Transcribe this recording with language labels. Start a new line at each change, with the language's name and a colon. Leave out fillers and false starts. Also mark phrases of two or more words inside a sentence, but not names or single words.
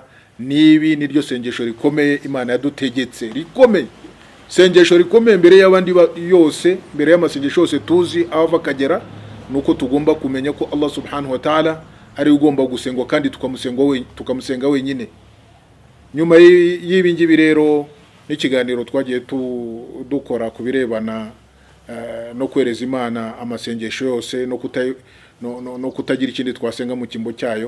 Kinyarwanda: Nibi niryo sengesho rikomeye Imana yadutegetse, rikomeye, sengesho rikomeye mbere y'abandi yose, mbere y'amasengesho yose tuzi ahava akagera, nuko tugomba kumenya ko Allah
Arabic: subhanahu wa ta'ala
Kinyarwanda: ari ugomba gusengwa kandi tukamusenga wenyine. Nyuma y'ibi ngibi rero n'ikiganiro twagiye dukora kubirebana no kwereza Imana amasengesho yose no kutagira ikindi twasenga mu kimbo cyayo.